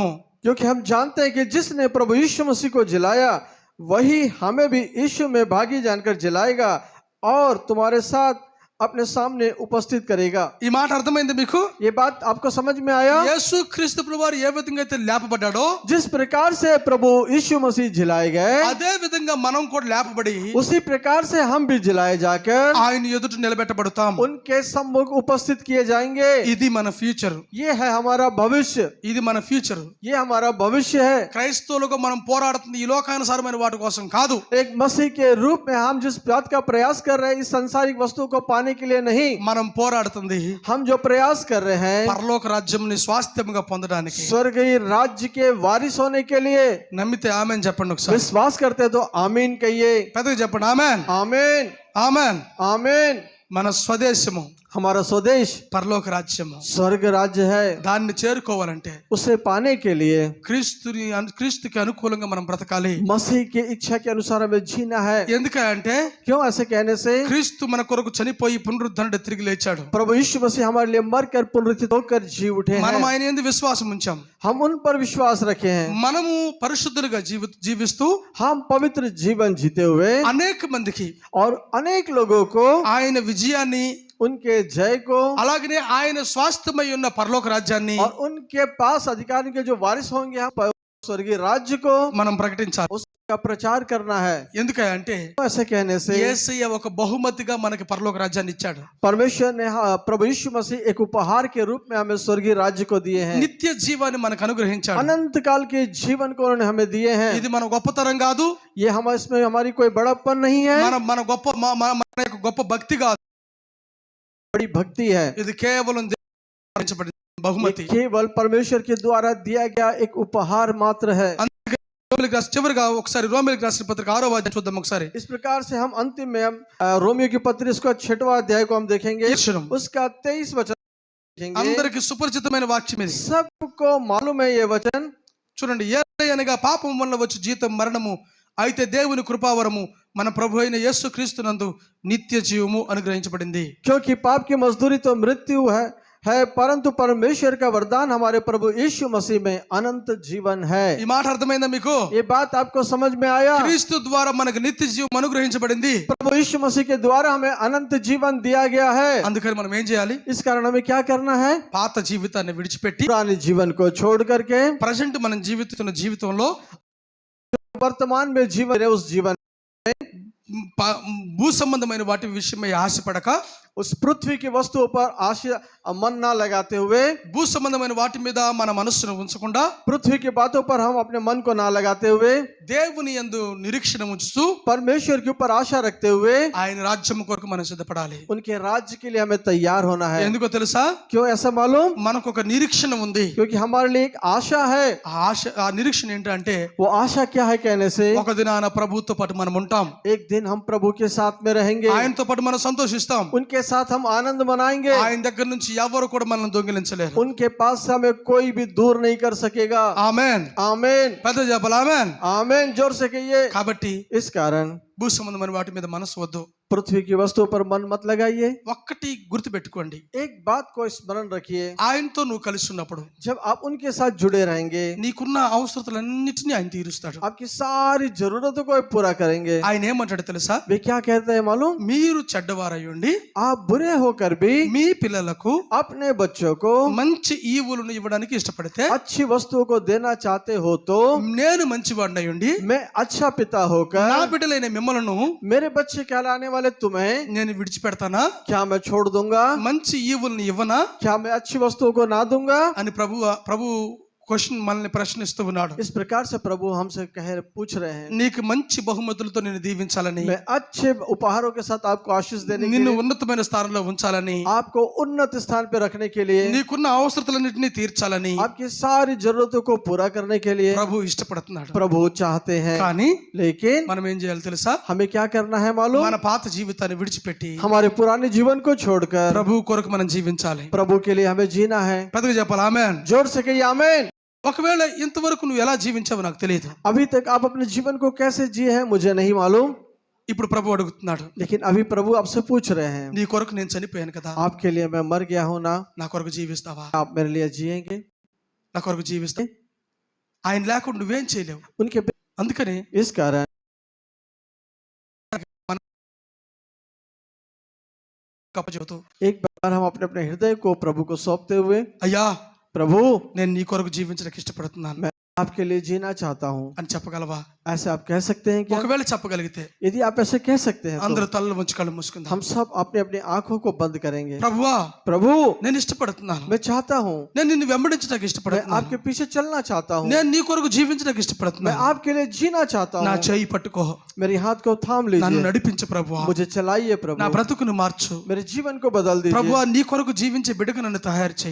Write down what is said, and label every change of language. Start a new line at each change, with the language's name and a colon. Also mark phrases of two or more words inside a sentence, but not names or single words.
Hindi: क्योंकि हम जानते हैं कि जिसने प्रभु यीशु मसीह को जिलाया वही हमें भी यीशु में भागी जानकर जिलाएगा और तुम्हारे साथ अपने सामने उपस्थित करेगा।
Telugu: ఈ మాట అర్థమైంది మీకు?
Hindi: ये बात आपको समझ में आया?
Telugu: యేసుక్రీస్తు ప్రభువారు ఏ విధంగా అయితే లేపబడ్డాడో
Hindi: जिस प्रकार से प्रभु यीशु मसीह जिलाए गए,
Telugu: అదే విధంగా మనం కూడా లేపబడి
Hindi: उसी प्रकार से हम भी जिलाए जाकर
Telugu: ఆయన ఎదుట నిలబెట్టబడతాం.
Hindi: उनके सम्मुख उपस्थित किए जाएंगे।
Telugu: ఇది మన ఫ్యూచర్.
Hindi: ये है हमारा भविष्य,
Telugu: ఇది మన ఫ్యూచర్.
Hindi: ये हमारा भविष्य है।
Telugu: క్రైస్తవులుగా మనం పోరాడుతుంది ఈ లోకానుసారమైన వాటి కోసం కాదు.
Hindi: एक मसीह के रूप में हम जिस बात का प्रयास कर रहे हैं इस संसारिक वस्तु को पाने पाने के लिए नहीं,
Telugu: మనం పోరాడుతుంది
Hindi: हम जो प्रयास कर रहे हैं
Telugu: పరలోక రాజ్యంని స్వాస్థ్యంగా పొందడానికి.
Hindi: स्वर्गीय राज्य के वारिस होने के लिए।
Telugu: నమ్మితే ఆమేన్ చెప్పండి ఒకసారి.
Hindi: विश्वास करते हैं तो आमीन कहिए।
Telugu: పెద్దగా చెప్పండి ఆమేన్.
Hindi: आमीन
Telugu: ఆమేన్.
Hindi: आमीन।
Telugu: మన స్వదేశము
Hindi: हमारा स्वदेश
Telugu: పరలోక రాజ్యము.
Hindi: स्वर्ग राज्य है।
Telugu: దాన్ని చేరుకోవాలంటే
Hindi: उसे पाने के लिए
Telugu: క్రీస్తుకి అనుకూలంగా మనం బ్రతకాలి.
Hindi: मसीह की इच्छा के अनुसार हमें जीना है।
Telugu: ఎందుకంటే
Hindi: क्यों ऐसे कहने से?
Telugu: క్రీస్తు మన కొరకు చనిపోయి పునరుద్ధరణి తిరిగి లేచాడు.
Hindi: प्रभु यीशु मसीह हमारे लिए मरकर पुनरुत्थित होकर जी उठे
Telugu: మనం
Hindi: हैं।
Telugu: ఆయన యందు విశ్వాసం ఉంచాం.
Hindi: हम उन पर विश्वास रखे हैं।
Telugu: మనము పరిశుద్ధులుగా జీవిస్తూ
Hindi: हम पवित्र जीवन जीते हुए
Telugu: అనేక మందికి
Hindi: और अनेक लोगों को
Telugu: ఆయన విజయాన్ని
Hindi: उनके जय को
Telugu: అలాగనే ఆయన స్వాస్థ్యమై ఉన్న పరలోక రాజ్యాన్ని
Hindi: और उनके पास अधिकारियों के जो वारिस होंगे हम स्वर्गीय राज्य को
Telugu: మనం ప్రకటించాలి.
Hindi: उसका प्रचार करना है।
Telugu: ఎందుకంటే
Hindi: ऐसे कहने से
Telugu: యేసయ్య ఒక బహుమతిగా మనకి పరలోక రాజ్యాన్ని ఇచ్చాడు.
Hindi: परमेश्वर ने प्रभु यीशु मसीह एक उपहार के रूप में हमें स्वर्गीय राज्य को दिए हैं।
Telugu: నిత్య జీవాన్ని మనకు అనుగ్రహించాడు.
Hindi: अनंत काल के जीवन को उन्होंने हमें दिए हैं।
Telugu: ఇది మన గొప్పతనం కాదు,
Hindi: ये हम इसमें हमारी कोई बड़प्पन नहीं है,
Telugu: మన యొక్క గొప్ప భక్తి కాదు,
Hindi: बड़ी भक्ति है।
Telugu: ఇది కేవలం దేవుని బహుమతి.
Hindi: ये केवल परमेश्वर के द्वारा दिया गया एक उपहार मात्र है।
Telugu: చివరిగా ఒకసారి రోమిలకు రాసిన పత్రిక 6వ అధ్యాయం చూద్దాం ఒకసారి.
Hindi: इस प्रकार से हम अंतिम में रोमियो की पत्री उसका 6वां अध्याय को हम देखेंगे, उसका 23 वचन देखेंगे।
Telugu: అందరికి సుపరిచితమైన వాక్యం ఇది.
Hindi: सबको मालूम है ये वचन।
Telugu: చూడండి, ఏలయనగా పాపం వల్ల వచ్చి జీతం మరణము, అయితే దేవుని కృపావరము మన ప్రభు అయిన యేసు క్రీస్తునందు నిత్య జీవము అనుగ్రహించబడింది.
Hindi: क्योंकि पाप की मजदूरी तो मृत्यु है परंतु परमेश्वर का वरदान हमारे प्रभु यीशु मसीह में अनंत जीवन है।
Telugu: ఈ మాట అర్థమైందా మీకు?
Hindi: ये बात आपको समझ में आया?
Telugu: క్రీస్తు ద్వారా మనకు నిత్య జీవం అనుగ్రహించబడింది.
Hindi: प्रभु यीशु मसीह के द्वारा हमें अनंत जीवन दिया गया है।
Telugu: అందుకని మనం ఏం చేయాలి?
Hindi: इस कारण हमें क्या करना है?
Telugu: పాత జీవితాన్ని విడిచిపెట్టి
Hindi: पुराने जीवन को छोड़ करके
Telugu: ప్రజెంట్ మనం జీవిస్తున్న జీవితంలో
Hindi: वर्तमान में जीवन है, उस जीवन
Telugu: భూ సంబంధమైన వాటి విషయమై ఆశపడక,
Hindi: उस पृथ्वी की वस्तुओं पर आशा मन ना लगाते हुए,
Telugu: భూ సంబంధమైన వాటి మీద మన మనస్సును ఉంచకుండా,
Hindi: पृथ्वी की बातों पर हम अपने मन को ना लगाते हुए,
Telugu: దేవుని యందు నిరీక్షణ ఉంచుతూ
Hindi: परमेश्वर के ऊपर आशा रखते हुए
Telugu: ఆయన రాజ్యం కొరకు మనం సిద్ధపడాలి.
Hindi: उनके राज्य के लिए हमें तैयार होना है।
Telugu: ఎందుకో తెలుసా?
Hindi: क्यों ऐसा मालूम?
Telugu: మనకు ఒక నిరీక్షణ ఉంది.
Hindi: क्योंकि हमारे लिए एक आशा है।
Telugu: ఆ నిరీక్షణ ఏంటంటే,
Hindi: वो आशा क्या है कहने से,
Telugu: ఒక దినాన ప్రభువుతో పాటు మనం ఉంటాం.
Hindi: एक दिन हम प्रभु के साथ में रहेंगे,
Telugu: ఆయనతో పాటు మనం సంతోషిస్తాం.
Hindi: उनके साथ हम आनंद मनाएंगे।
Telugu: ఆయన దగ్గర నుంచి ఎవరు కూడా మనల్ని దొంగిలించలేరు.
Hindi: उनके पास से हमें कोई भी दूर नहीं कर सकेगा।
Telugu: ఆమేన్.
Hindi: आमीन
Telugu: పెద్ద చెప్పాలి ఆమేన్.
Hindi: आमीन, जोर से कहिए।
Telugu: కాబట్టి
Hindi: इस कारण
Telugu: భూ సంబంధమైన వాటి మీద మనసు వద్దు.
Hindi: पृथ्वी की वस्तुओं पर मन मत लगाइए।
Telugu: ఒక్కటి గుర్తు పెట్టుకోండి,
Hindi: एक बात को स्मरण रखिए,
Telugu: ఆయనతో నువ్వు కలిసి ఉన్నప్పుడు
Hindi: जब आप उनके साथ जुड़े रहेंगे
Telugu: నీకున్న అవసరతలన్నిటినీ ఆయన తీరుస్తాడు.
Hindi: आपकी सारी जरूरतों को पूरा करेंगे।
Telugu: ఆయన ఏమంటాడు తెలుసా?
Hindi: वे क्या कहते हैं मालूम?
Telugu: మీరు చెడ్డవారై ఉండి
Hindi: आप बुरे होकर भी
Telugu: మీ పిల్లలకు
Hindi: अपने बच्चों को
Telugu: మంచి ఈవులను ఇవ్వడానికి ఇష్టపడితే,
Hindi: अच्छी वस्तुओं को देना चाहते हो तो
Telugu: నేను మంచివాడినై ఉండి
Hindi: मैं अच्छा पिता होकर
Telugu: నా బిడ్డలైన మిమ్మలను
Hindi: मेरे बच्चे कहलाने वाले तुम्हें
Telugu: నేను విడిచిపెడతానా?
Hindi: क्या मैं छोड़ दूंगा?
Telugu: మంచి ఈవుల్ని ఇవ్వనా
Hindi: क्या मैं अच्छी वस्तुओं को ना दूंगा?
Telugu: అని ప్రభు క్వశ్చన్ మనల్ని ప్రశ్నిస్తూ ఉన్నాడు.
Hindi: इस प्रकार से प्रभु हमसे पूछ रहे हैं,
Telugu: నీకు మంచి బహుమతులతో నేను దీవించాలని,
Hindi: मैं अच्छे उपहारों के साथ आपको आशीष देने के
Telugu: నిన్ను
Hindi: लिए,
Telugu: ఉన్నతమైన స్థానంలో ఉంచాలని,
Hindi: आपको उन्नत स्थान पे रखने के लिए,
Telugu: నీకున్న అవసరతలన్నిటినీ తీర్చాలని
Hindi: आपकी सारी जरूरतों को पूरा करने के लिए
Telugu: ప్రభు ఇష్టపడుతున్నాడు.
Hindi: प्रभु चाहते हैं।
Telugu: కానీ
Hindi: लेकिन
Telugu: మనం ఏం చేయాలి తెలుసా?
Hindi: हमें क्या करना है मालूम?
Telugu: మన పాత జీవితాన్ని విడిచిపెట్టి
Hindi: हमारे पुराने जीवन को छोड़कर
Telugu: ప్రభు కొరకు మనం జీవించాలి.
Hindi: प्रभु के लिए हमें जीना है।
Telugu: పెద్దగా చెప్పాలి ఆమేన్.
Hindi: जोर से कहिए आमीन।
Telugu: ఒకవేళ ఇంతవరకు నువ్వు ఎలా జీవించావో నాకు తెలియదు.
Hindi: अभी तक आप अपने जीवन को कैसे जिए हैं मुझे नहीं मालूम,
Telugu: ఇప్పుడు ప్రభు అడుగుతున్నాడు,
Hindi: लेकिन अभी प्रभु आपसे पूछ रहे हैं,
Telugu: నీ కొరకు నేను చనిపోయాను కదా,
Hindi: आपके लिए मैं मर गया हूं ना,
Telugu: నా కొరకు జీవిస్తావా?
Hindi: आप मेरे लिए जिएंगे?
Telugu: నా కొరకు జీవిస్తా? ఆయన లేకుండా నువ్వేం చేయలేవు.
Hindi: उनके
Telugu: అందుకని
Hindi: इस कारण
Telugu: కప్పచెబుతూ,
Hindi: एक बार हम अपने अपने हृदय को प्रभु को सौंपते हुए,
Telugu: అయ్యా
Hindi: प्रभु
Telugu: నేను నీ కొరకు జీవించడానికి ఇష్టపడుతున్నాను.
Hindi: मैं आपके लिए जीना चाहता हूँ,
Telugu: అని చెప్పగలవా?
Hindi: ऐसे आप कह सकते हैं क्या?
Telugu: ఒకవేళ చెప్పగలిగితే
Hindi: यदि आप ऐसे कह सकते हैं
Telugu: అందరూ
Hindi: तो
Telugu: తలలు ఉంచి కళ్ళు మూసుకుందాం.
Hindi: हम सब अपने अपने आंखों को बंद करेंगे।
Telugu: ప్రభువా,
Hindi: प्रभु,
Telugu: నేను ఇష్టపడుతున్నాను.
Hindi: मैं चाहता हूँ,
Telugu: నేను నిన్ను వెంబడించడానికి
Hindi: मैं
Telugu: ఇష్టపడుతున్నాను.
Hindi: आपके पीछे चलना चाहता हूँ,
Telugu: నేను నీ కొరకు జీవించడానికి
Hindi: मैं
Telugu: ఇష్టపడుతున్నాను.
Hindi: आपके लिए जीना चाहता
Telugu: నా
Hindi: हूँ।
Telugu: చేయి పట్టుకో,
Hindi: मेरी हाथ को थाम
Telugu: నన్ను
Hindi: लीजिए,
Telugu: నడిపించు ప్రభువా.
Hindi: मुझे चलाइए
Telugu: నా
Hindi: प्रभु,
Telugu: బ్రతుకును మార్చు
Hindi: मेरे जीवन को बदल दीजिए।
Telugu: ప్రభువా. నీ కొరకు జీవించే బిడ్డకు నన్ను తయారు చేయి.